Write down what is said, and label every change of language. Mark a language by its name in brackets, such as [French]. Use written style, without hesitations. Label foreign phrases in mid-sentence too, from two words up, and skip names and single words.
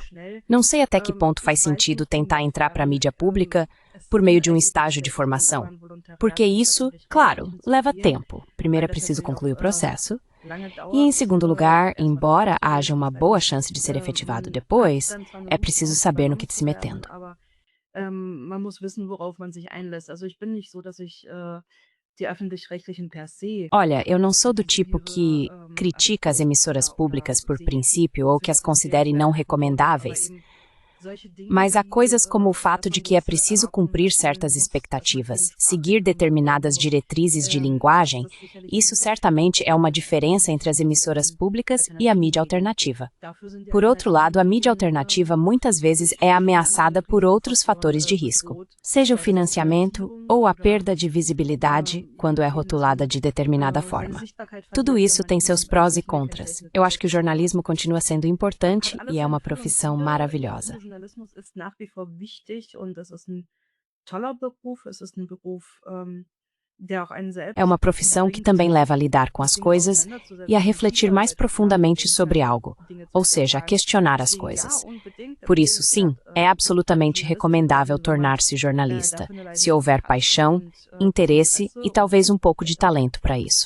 [Portuguese] Não sei até que ponto faz sentido tentar entrar para a mídia pública por meio de um estágio de formação. Porque isso, claro, leva tempo. Primeiro é preciso concluir o processo. E, em segundo lugar, embora haja uma boa chance de ser efetivado depois, é preciso saber no que se metendo. [German] Man muss wissen, worauf man sich einlässt. Also ich bin nicht so, dass ich die öffentlich-rechtlichen per se. [Portuguese] Olha, eu não sou do tipo que critica as emissoras públicas por princípio ou que as considere não recomendáveis. Mas há coisas como o fato de que é preciso cumprir certas expectativas, seguir determinadas diretrizes de linguagem. Isso certamente é uma diferença entre as emissoras públicas e a mídia alternativa. Por outro lado, a mídia alternativa muitas vezes é ameaçada por outros fatores de risco, seja o financiamento ou a perda de visibilidade quando é rotulada de determinada forma. Tudo isso tem seus prós e contras. Eu acho que o jornalismo continua sendo importante e é uma profissão maravilhosa. [German] Journalismus ist nach wie vor wichtig und es ist toller Beruf, es ist Beruf, der auch einen selbst. [Portuguese] É uma profissão que também leva a lidar com as coisas e a refletir mais profundamente sobre algo, ou seja, a questionar as coisas. Por isso, sim, é absolutamente recomendável tornar-se jornalista, se houver paixão, interesse e talvez um pouco de talento para isso.